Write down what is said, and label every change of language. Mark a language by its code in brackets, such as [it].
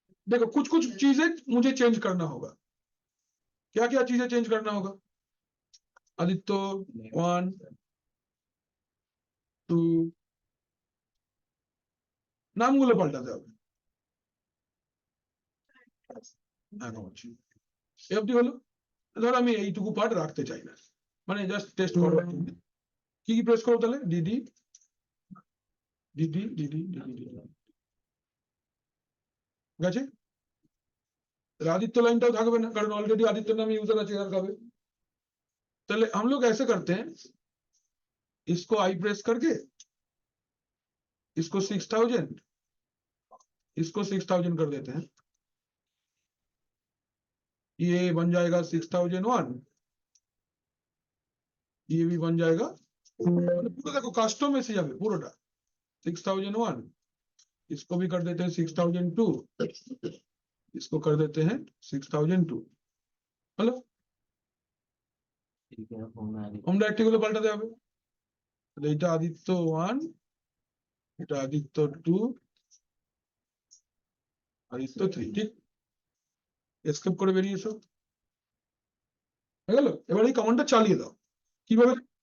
[hi] देखो कुछ कुछ चीजें मुझे चेंज करना होगा। क्या क्या चीजें चेंज करना होगा? [bn] आदित्य 1 2 নামগুলো পাল্টাতে হবে। এফডি হলো, ধর আমি এইটুকু পার্ট রাখতে চাই না, মানে জাস্ট টেস্ট করো। কি কি প্রেস করো তাহলে? ডিডি ডিডি ডিডি ডিডি গেছে। आदित्य लाइनটাও থাকবে না, কারণ অলরেডি आदित्य नाम यूजर আছে, আর খাবে। [hi] তাহলে हम लोग ऐसे करते हैं, इसको आई प्रेस करके इसको 6000, इसको 6000 कर देते हैं, ये बन जाएगा 6001, ये भी बन जाएगा। पूरा देखो कस्टम में से [bn] जाবে পুরোটা [hi] 6001, इसको भी कर देते हैं 6002, इसको कर देते हैं 6002। [bn] हेलो, হোম ডাইরেক্টরি গুলো পাল্টাতে হবে। তাহলে এটা আদিত্য 1, এটা আদিত্য 2, আদিত্য 3, ঠিক। এসকেপ করে বেরিয়ে এসো, হয়ে গেল। এবার এই কমান্ডটা চালিয়ে দাও। কিভাবে?